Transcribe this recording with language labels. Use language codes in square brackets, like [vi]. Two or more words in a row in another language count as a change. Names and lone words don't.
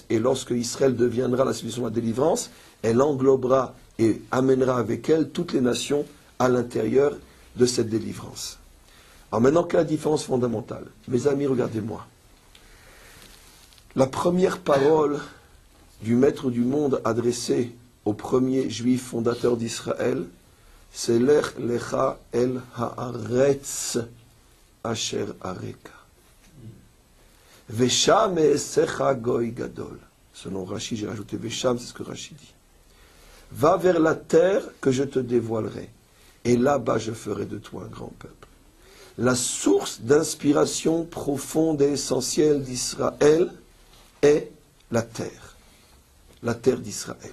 [fr] Et lorsque Israël deviendra la civilisation de la délivrance, elle englobera et amènera avec elle toutes les nations à l'intérieur de cette délivrance. Alors maintenant, quelle est la différence fondamentale? Mes amis, regardez-moi. La première parole du Maître du monde adressée au premier juif fondateur d'Israël, c'est [he] לך לך אל הארץ אשר אראך. ושם אעשך גוי גדול. [fr] Selon Rashi, j'ai rajouté Vesham, c'est ce que Rashi dit. Va vers la terre que je te dévoilerai, et là-bas je ferai de toi un grand peuple. La source d'inspiration profonde et essentielle d'Israël est la terre d'Israël.